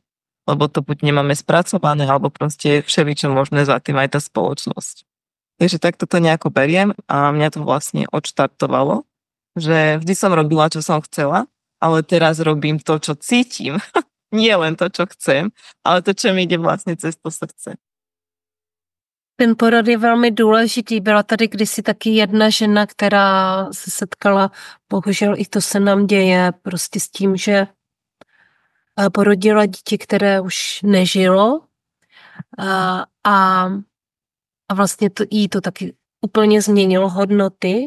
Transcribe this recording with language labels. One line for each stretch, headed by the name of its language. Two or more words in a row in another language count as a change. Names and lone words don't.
Slovak: Lebo to buď nemáme spracované, alebo proste všeličo možné za tým aj tá spoločnosť. Takže takto to nejako beriem a mňa to vlastne odštartovalo, že vždy som robila, čo som chcela, ale teraz robím to, čo cítim. Nie len to, čo chcem, ale to, čo mi ide vlastne cez to srdce.
Czech: Ten porod je velmi důležitý. Byla tady kdysi taky jedna žena, která se setkala, bohužel i to se nám děje, prostě s tím, že porodila dítě, které už nežilo a vlastně jí to taky úplně změnilo hodnoty.